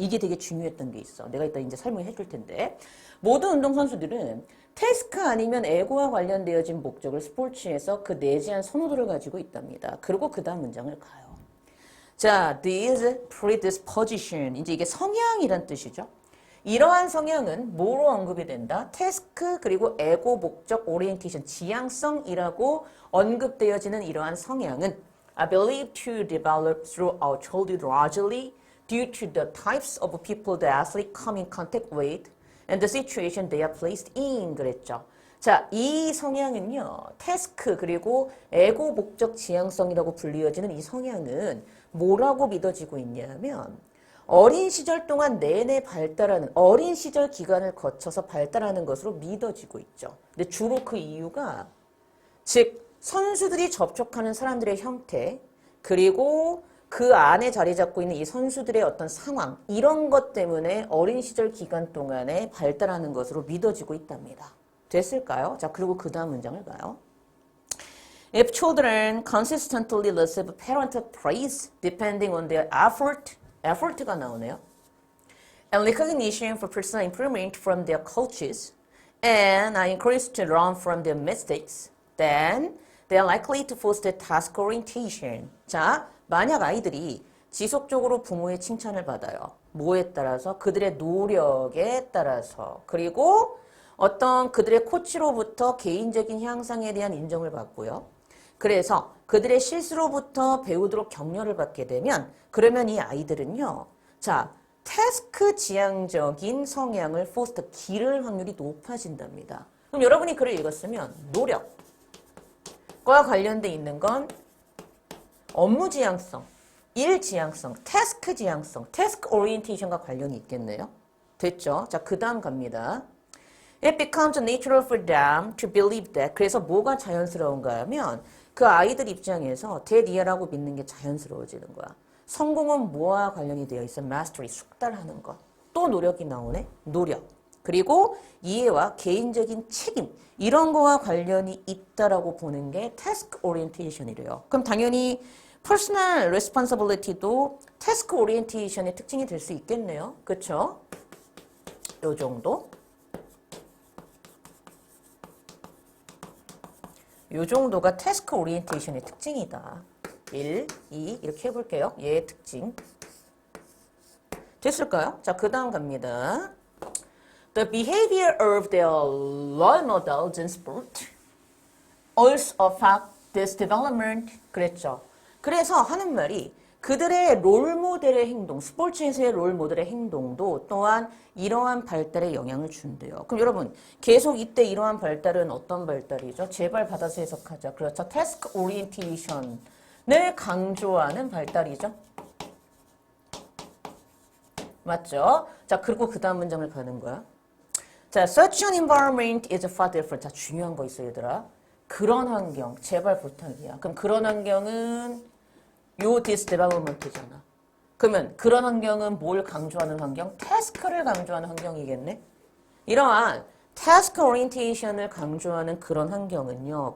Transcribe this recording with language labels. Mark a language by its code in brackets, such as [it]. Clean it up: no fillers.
[ko] 이게 되게 중요했던 게 있어. 내가 이따 이제 설명해 줄 텐데. 모든 운동선수들은 태스크 아니면 에고와 관련되어진 목적을 스포츠에서 그 내재한 선호도를 가지고 있답니다. 그리고 그 다음 문장을 가요. [en] 자, this predisposition. [ko] 이제 이게 성향이란 뜻이죠. 이러한 성향은 뭐로 언급이 된다? 태스크 그리고 에고 목적 오리엔테이션 지향성이라고 언급되어지는 이러한 성향은 [en] I believe to develop throughout childhood largely due to the types of people the athlete come in contact with and the situation they are placed in [ko] 그랬죠. 자, 이 성향은요. 태스크 그리고 에고 목적 지향성이라고 불리어지는 이 성향은 뭐라고 믿어지고 있냐면 어린 시절 동안 내내 발달하는 어린 시절 기간을 거쳐서 발달하는 것으로 믿어지고 있죠. 근데 주로 그 이유가 즉 선수들이 접촉하는 사람들의 형태 그리고 그 안에 자리 잡고 있는 이 선수들의 어떤 상황 이런 것 때문에 어린 시절 기간 동안에 발달하는 것으로 믿어지고 있답니다. 됐을까요? 자, 그리고 그 다음 문장을 봐요. [en] If children consistently receive parental praise depending on their effort가 나오네요. And recognition for personal improvement from their coaches and are encouraged to learn from their mistakes, then they are likely to foster task orientation. [ko] 자, 만약 아이들이 지속적으로 부모의 칭찬을 받아요. 뭐에 따라서? 그들의 노력에 따라서. 그리고 어떤 그들의 코치로부터 개인적인 향상에 대한 인정을 받고요. 그래서 그들의 실수로부터 배우도록 격려를 받게 되면 그러면 이 아이들은요. 자, 태스크 지향적인 성향을 포스터 기를 확률이 높아진답니다. 그럼 여러분이 글을 읽었으면 노력과 관련돼 있는 건 업무 지향성, 일 지향성, 태스크 지향성, 태스크 오리엔테이션과 관련이 있겠네요. 됐죠? 자, 그 다음 갑니다. [en] It becomes natural for them to believe that. [ko] 그래서 뭐가 자연스러운가 하면 그 아이들 입장에서 대리아라고 믿는 게 자연스러워지는 거야. 성공은 뭐와 관련이 되어 있어? mastery, 숙달하는 것. 또 노력이 나오네? 노력. 그리고 이해와 개인적인 책임. 이런 거와 관련이 있다라고 보는 게 task orientation이래요. 그럼 당연히 personal responsibility도 task orientation의 특징이 될 수 있겠네요. 그쵸? 요 정도? 요 정도가 태스크 오리엔테이션의 특징이다. 1, 2 이렇게 해볼게요. 얘의 특징. 됐을까요? 자, 그 다음 갑니다. [en] The behavior of their role models in sport also affect this development. [ko] 그랬죠. 그래서 하는 말이 그들의 롤모델의 행동, 스포츠에서의 롤모델의 행동도 또한 이러한 발달에 영향을 준대요. 그럼 여러분 계속 이때 이러한 발달은 어떤 발달이죠? 제발 받아서 해석하자. 그렇죠. 태스크 오리엔테이션을 강조하는 발달이죠. 맞죠? 자, 그리고 그 다음 문장을 가는 거야. [en] 자, such an environment is far different. [ko] 자, 중요한 거 있어 얘들아. 그런 환경, 제발 부탁이야. 그럼 그런 환경은 요 디스데벨롭먼트잖아. 그러면 그런 환경은 뭘 강조하는 환경? 태스크를 강조하는 환경이겠네? 이러한 태스크 오리엔테이션을 강조하는 그런 환경은요.